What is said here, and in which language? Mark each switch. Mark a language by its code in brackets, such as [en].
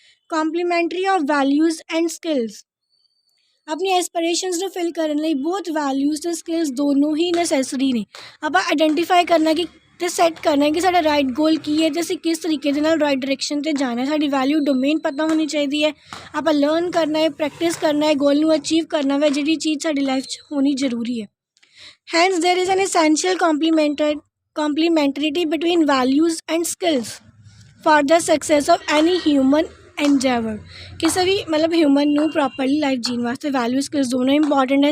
[en] complementary of values and skills [pa] ਆਪਣੀ aspirations ਨੂੰ fill ਕਰਨ ਲਈ ਬਹੁਤ ਵੈਲਿਊਜ਼ ਅਤੇ ਸਕਿੱਲਸ ਦੋਨੋਂ ਹੀ ਨੈਸੈਸਰੀ ਨੇ. ਆਪਾਂ ਆਈਡੈਂਟੀਫਾਈ ਕਰਨਾ ਕਿ ਅਤੇ ਸੈੱਟ ਕਰਨਾ ਕਿ ਸਾਡਾ ਰਾਈਟ ਗੋਲ ਕੀ ਹੈ ਅਤੇ ਅਸੀਂ ਕਿਸ ਤਰੀਕੇ ਦੇ ਨਾਲ ਰਾਈਟ ਡਾਇਰੈਕਸ਼ਨ 'ਤੇ ਜਾਣਾ ਹੈ. ਸਾਡੀ ਵੈਲਿਊ ਡੋਮੇਨ ਪਤਾ ਹੋਣੀ ਚਾਹੀਦੀ ਹੈ. ਆਪਾਂ ਲਰਨ ਕਰਨਾ ਹੈ, ਪ੍ਰੈਕਟਿਸ ਕਰਨਾ ਹੈ, ਗੋਲ ਨੂੰ ਅਚੀਵ ਕਰਨਾ ਵਾ ਜਿਹੜੀ ਚੀਜ਼ ਸਾਡੀ ਲਾਈਫ 'ਚ ਹੋਣੀ ਜ਼ਰੂਰੀ ਹੈ. [en] Hence there is an essential complementarity between values and skills for the success of any human endeavor. [pa] ਕਿਸੇ ਵੀ ਮਤਲਬ ਹਿਊਮਨ ਨੂੰ ਪ੍ਰੋਪਰਲੀ ਲਾਈਫ ਜੀਣ ਵਾਸਤੇ ਵੈਲਿਊ ਸਕਿੱਲਸ ਦੋਨੋਂ ਇੰਪੋਰਟੈਂਟ ਹੈ.